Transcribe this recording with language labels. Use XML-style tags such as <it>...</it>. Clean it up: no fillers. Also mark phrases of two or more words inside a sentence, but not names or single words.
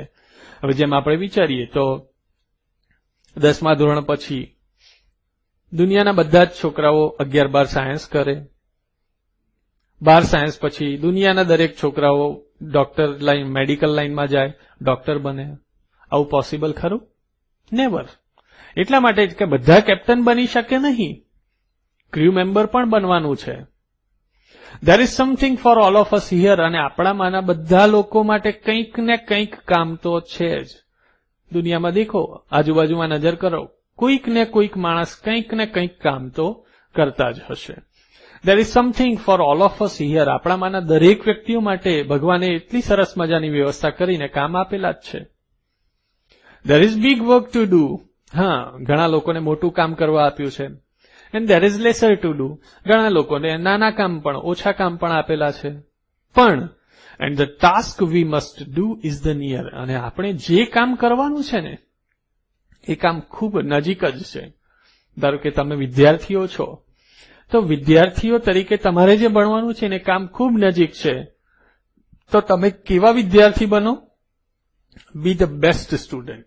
<gu>હવે જેમ આપણે વિચારીએ તો 10મા ધોરણ પછી દુનિયાના બધા જ છોકરાઓ 11-12 સાયન્સ કરે. 12 સાયન્સ પછી દુનિયાના દરેક છોકરાઓ</gu> <en>doctor line,</en> <gu>મેડિકલ લાઈનમાં જાય, ડોક્ટર બને. આવું પોસિબલ ખરું? નેવર. એટલા માટે જ કે બધા કેપ્ટન બની શકે નહીં,</gu> <en>crew member</en> <gu>પણ બનવાનું છે.</gu> <en>There is something for all of us here,</en> <gu>અને આપણામાંના બધા લોકો માટે કંઈક ને કંઈક કામ તો છે જ. દુનિયામાં દેખો, આજુબાજુમાં નજર કરો, કોઈક ને કોઈક માણસ કંઈક ને કંઈક કામ તો કરતા જ હશે.</gu> <en>There is something for all of us here,</en> <gu>આપણામાંના દરેક વ્યક્તિઓ માટે ભગવાને એટલી સરસ મજાની વ્યવસ્થા કરીને કામ આપેલા જ છે.</gu> <en>There is big work to do,</en> <gu>હા, ઘણા લોકોને મોટું કામ કરવા આપ્યું છે.</gu> <en>And there is lesser to do,</en> <gu>ઘણા લોકોને નાના કામ પણ, ઓછા કામ પણ આપેલા છે.</gu> <en>પણ and the task we must do is the near,</en> <gu>અને આપણે જે કામ કરવાનું છે ને એ કામ ખૂબ નજીક જ છે. ધારો કે તમે વિદ્યાર્થીઓ છો, તો વિદ્યાર્થીઓ તરીકે તમારે જે ભણવાનું છે ને કામ ખૂબ નજીક છે. તો તમે કેવા વિદ્યાર્થી બનો?</gu> <en>be the best student.</en>